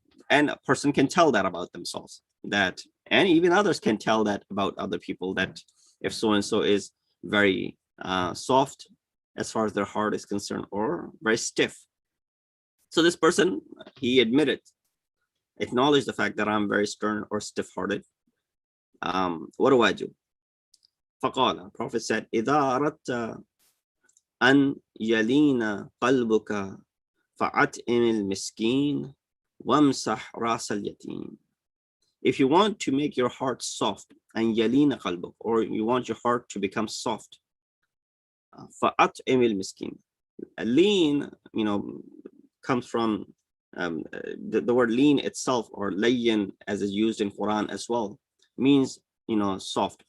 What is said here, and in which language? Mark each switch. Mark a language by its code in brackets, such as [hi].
[en] And a person can tell that about themselves, and even others can tell that about other people, that if so-and-so is very soft as far as their heart is concerned, or very stiff. So this person, he acknowledged the fact that I'm very stern or stiff-hearted. What do I do? [ar] فقال, [en] Prophet said, [ar] إذا أردت أن يلين قلبك فأطعم المسكين وامسح رأس اليتيم. [en] If you want to make your heart soft [ar] أن يلين قلبك, [en] or you want your heart to become soft. [ar] فأطعم المسكين. [en] Lean, comes from the word lean itself, or layyin, as is used in Quran as well, means soft.